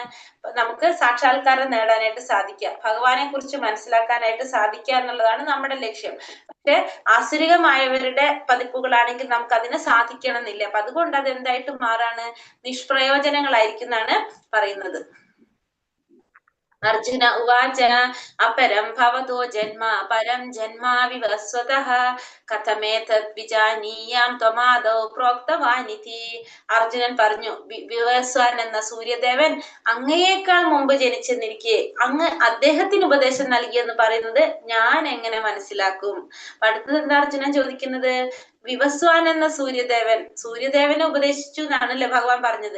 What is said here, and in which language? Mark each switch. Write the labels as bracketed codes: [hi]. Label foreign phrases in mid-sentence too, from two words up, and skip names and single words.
[ml] നമുക്ക് സാക്ഷാത്കാരം നേടാനായിട്ട് സാധിക്കുക, ഭഗവാനെ കുറിച്ച് മനസ്സിലാക്കാനായിട്ട് സാധിക്കുക എന്നുള്ളതാണ് നമ്മുടെ ലക്ഷ്യം. പക്ഷെ ആസുരികമായവരുടെ പതിപ്പുകളാണെങ്കിൽ നമുക്ക് അതിന് സാധിക്കണമെന്നില്ല. അപ്പൊ അതുകൊണ്ട് അത് എന്തായിട്ട് മാറാണ്? നിഷ്പ്രയോജനങ്ങളായിരിക്കും എന്നാണ് പറയുന്നത്. [sa] अर्जुन उवाच अपरं भवतो जन्म परं जन्माविवस्वतः कथमेतत् विजानीयां त्वमादौ प्रोक्तवानिति. [ml] അർജുനൻ പറഞ്ഞു, വിവസ്വാൻ എന്ന സൂര്യദേവൻ അങ്ങയേക്കാൾ മുമ്പ് ജനിച്ചെന്നിരിക്കെ അങ്ങ് അദ്ദേഹത്തിന് ഉപദേശം നൽകിയെന്ന് പറയുന്നത് ഞാൻ എങ്ങനെ മനസ്സിലാക്കും? അടുത്തത് എന്താ അർജുനൻ ചോദിക്കുന്നത്? വിവസ്വാൻ എന്ന സൂര്യദേവനെ ഉപദേശിച്ചു എന്നാണല്ലേ ഭഗവാൻ പറഞ്ഞത്.